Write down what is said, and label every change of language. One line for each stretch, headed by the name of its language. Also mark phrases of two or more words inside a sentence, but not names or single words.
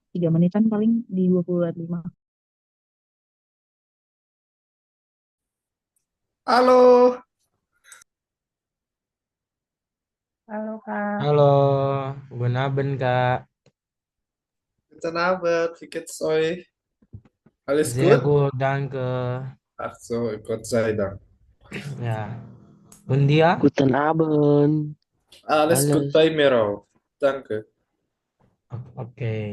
Indonesian: 3 menitan paling di 20.5. Halo, Halo Kak. Halo,
German: guten Abend Kak. guten Abend, wie geht's euch? Alles Sehr gut? gut, danke. Ach so, Gott sei Dank. Ja, und dir? Guten Abend. Alles gut Alles. bei mir auch. Danke.
Indonesian: Oke.